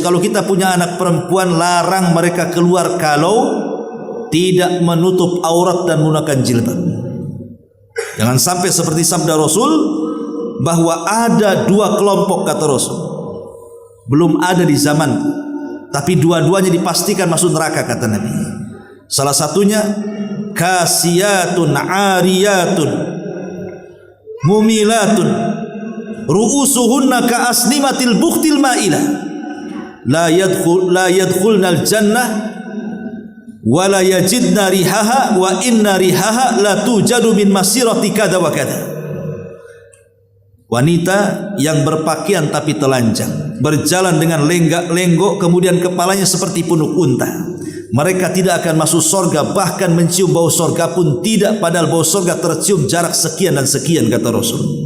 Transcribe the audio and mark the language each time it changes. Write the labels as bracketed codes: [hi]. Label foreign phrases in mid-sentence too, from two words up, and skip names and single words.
[id] Kalau kita punya anak perempuan, larang mereka keluar kalau tidak menutup aurat dan menggunakan jilbab. Jangan sampai seperti sabda Rasul bahwa ada dua kelompok, kata Rasul, belum ada di zaman, tapi dua-duanya dipastikan masuk neraka, kata Nabi. [ar] Salah satunya كاسيات عاريات مميلات رؤوسهن كأسنمة البخت المائلة لا يدخلن الجنة ولا يجدن ريحها وإن ريحها لتوجد من مسيرة كذا وكذا. [id] Wanita yang berpakaian tapi telanjang, berjalan dengan lenggak-lenggok, kemudian kepalanya seperti punuk unta. Mereka tidak akan masuk surga, bahkan mencium bau surga pun tidak, padahal bau surga tercium jarak sekian dan sekian, kata Rasul.